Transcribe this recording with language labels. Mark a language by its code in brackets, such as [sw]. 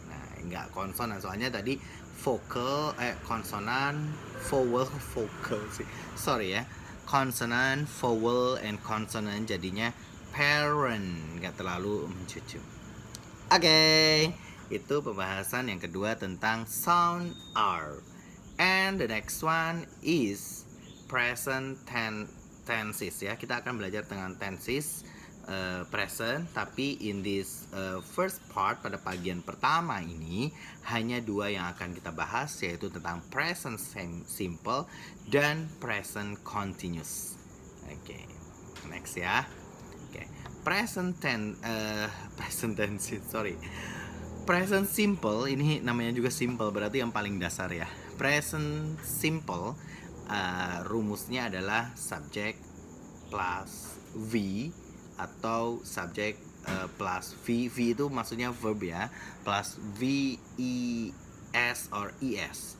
[id] Nah, enggak konsonan, soalnya tadi vokal konsonan, vowel, vokal sih. Sorry ya. [en] Consonant, vowel, and consonant, [id] jadinya parent, nggak terlalu mencucu. Oke, itu pembahasan yang kedua tentang sound R. [en] And the next one is present tenses ya. [id] Kita akan belajar tentang tenses present, tapi [en] in this first part, [id] pada bagian pertama ini hanya dua yang akan kita bahas, yaitu tentang present simple dan present continuous. Oke, next ya. [en] Oke, present tense, sorry. [id] Present simple ini namanya juga simple, berarti yang paling dasar ya. Present simple rumusnya adalah subject plus V atau subject plus V. V itu maksudnya verb ya, plus V, E, S or ES.